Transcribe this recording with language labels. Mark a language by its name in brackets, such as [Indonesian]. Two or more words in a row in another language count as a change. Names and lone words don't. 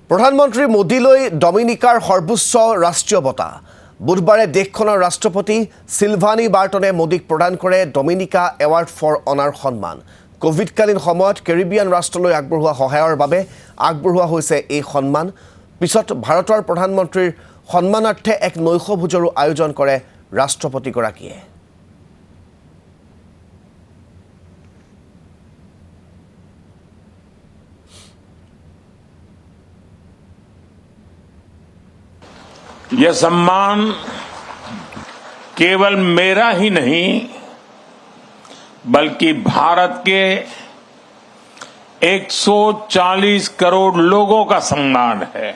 [Assamese] প্ৰধানমন্ত্ৰী মোদীলৈ ডমিনিকাৰ সৰ্বোচ্চ ৰাষ্ট্ৰীয় বঁটা বুধবাৰে দেশখনৰ ৰাষ্ট্ৰপতি সিলভানী বাৰ্টনে মোদীক প্ৰদান কৰে ডমিনিকা এৱাৰ্ড ফৰ অনাৰ সন্মান। কোভিডকালীন সময়ত কেৰিবিয়ান ৰাষ্ট্ৰলৈ আগবঢ়োৱা সহায়ৰ বাবে আগবঢ়োৱা হৈছে এই সন্মান। পিছত ভাৰতৰ প্ৰধানমন্ত্ৰীৰ সন্মানাৰ্থে এক নৈশভোজৰো আয়োজন কৰে ৰাষ্ট্ৰপতিগৰাকীয়ে। [Hindi] यह सम्मान केवल मेरा ही नहीं बल्कि भारत के 140 करोड़ लोगों का सम्मान है।